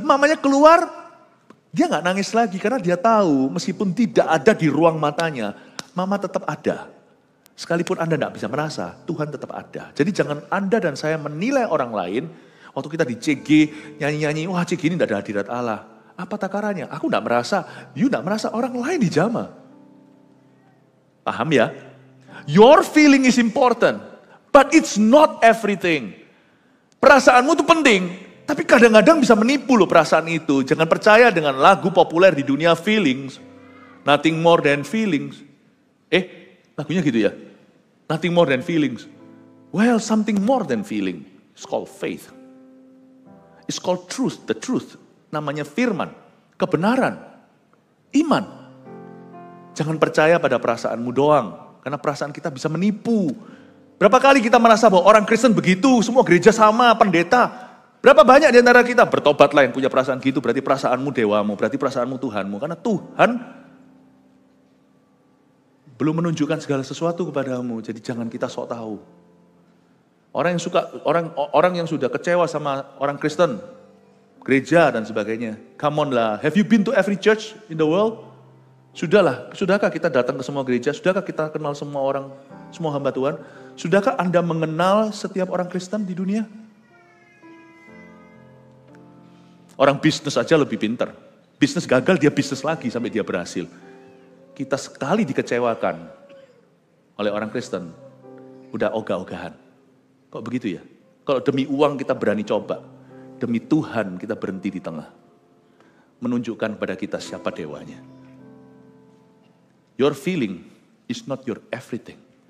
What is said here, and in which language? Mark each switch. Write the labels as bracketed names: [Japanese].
[Indonesian] Mamanya keluar. Dia nggak nangis lagi karena dia tahu meskipun tidak ada di ruang matanya, mama tetap ada. Sekalipun Anda nggak bisa merasa, Tuhan tetap ada. Jadi jangan Anda dan saya menilai orang lain, waktu kita di CG, nyanyi-nyanyi, wah CG ini nggak ada hadirat Allah. Apa takarannya? Aku enggak merasa, you enggak merasa, orang lain dijamah. Paham ya? [English] Your feeling is important, but it's not everything. [Indonesian] Perasaanmu itu penting, tapi kadang-kadang bisa menipu loh perasaan itu. Jangan percaya dengan lagu populer di dunia feelings. [English] Nothing more than feelings. [Indonesian] Lagunya gitu ya? Nothing more than feelings. [English] Well, something more than feeling. It's called faith. It's called truth, the truth. [Indonesian] Namanya firman, kebenaran, iman. Jangan percaya pada perasaanmu doang, karena perasaan kita bisa menipu. Berapa kali kita merasa bahwa orang Kristen begitu, semua gereja sama, pendeta. Berapa banyak di antara kita bertobatlah yang punya perasaan gitu, berarti perasaanmu dewamu, berarti perasaanmu Tuhanmu. Karena Tuhan belum menunjukkan segala sesuatu kepadamu, jadi jangan kita sok tahu. Orang yang sudah kecewa sama orang Kristen, gereja dan sebagainya. [English] Come on lah, have you been to every church in the world? [Indonesian] Sudahkah kita datang ke semua gereja? Sudahkah kita kenal semua orang, semua hamba Tuhan? Sudahkah Anda mengenal setiap orang Kristen di dunia? Orang bisnis aja lebih pintar. Bisnis gagal, dia bisnis lagi sampai dia berhasil. Kita sekali dikecewakan oleh orang Kristen, udah ogah-ogahan. Kok begitu ya? Kalau demi uang kita berani coba, demi Tuhan kita berhenti di tengah. Menunjukkan pada kita siapa dewanya. [English] Your feeling is not your everything.